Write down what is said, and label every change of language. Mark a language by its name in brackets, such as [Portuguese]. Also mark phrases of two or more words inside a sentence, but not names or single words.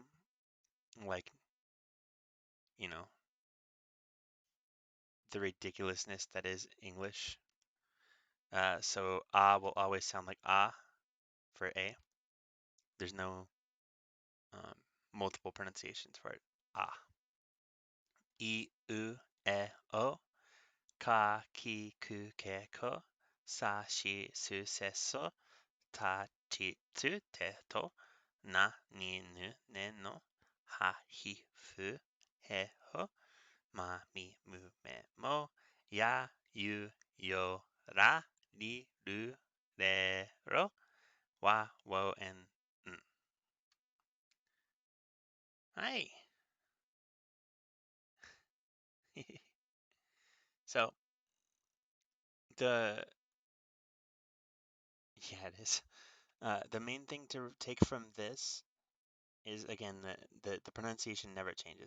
[English] Like, you know, the ridiculousness that is English. So ah will always sound like ah for a. There's no um, multiple pronunciations for it. [Japanese] あ。い, う、え、お. か、き、く, け、こ。さ、し、す、せ、そ. た、ち、つ、て、と。な、に、ぬ、ね、の. は、ひ、ふ、へ、ほ. ま、み、む、め、も。や, ゆ、よ、ら. り、る、れ、ろ. わ、を, [English] and n. Hi. So the yeah, it is. The main thing to take from this is again the pronunciation never changes.